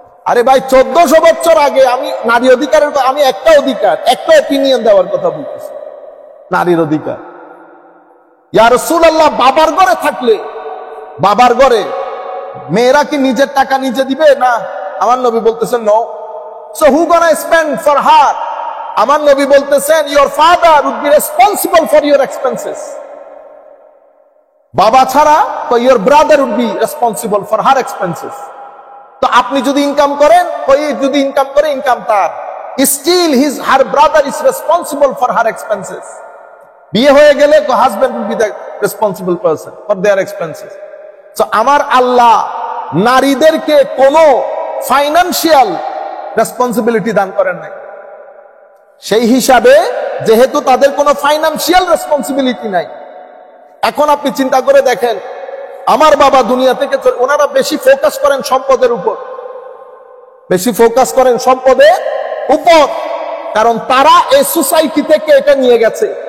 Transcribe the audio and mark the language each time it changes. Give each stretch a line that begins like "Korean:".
Bangla: আরে ভাই, 1400 বছর আগে আমি নারী অধিকারের, আমি একটা অধিকার, একটা অপিনিয়ন দেওয়ার কথা বলতেছি, নারীর অধিকার। ইয়া রাসূলুল্লাহ, বাবার ঘরে থাকলে, বাবার ঘরে মেয়েরা কি নিজের টাকা নিজে দিবে? না, আমার নবী বলতেছেন
English: No. So who gonna spend for her?
Bangla: আমার নবী বলতেছেন
English: your father would be responsible for your expenses।
Bangla: বাবা ছাড়া তো
English: your brother would be responsible for her expenses।
Bangla: তো আপনি যদি ইনকাম করেন, ওই যদি ইনকাম করে, ইনকাম তার,
English: still her brother is responsible for her expenses।
Bangla: বিয়ে হয়ে গেলে তো
English: Husband will be the responsible person for their expenses।
Bangla: তো আমার আল্লাহ নারীদেরকে কোনো ফাইনান্সিয়াল রেসপন্সিবিলিটি দান করেন নাই। সেই হিসাবে যেহেতু তাদের কোনো ফাইনান্সিয়াল রেসপন্সিবিলিটি নাই, এখন আপনি চিন্তা করে দেখেন, আমার বাবা দুনিয়া থেকে, ওনারা বেশি ফোকাস করেন সম্পদের উপর, বেশি ফোকাস করেন সম্পদের উপর, কারণ তারা এই সোসাইটি থেকে এটা নিয়ে গেছে।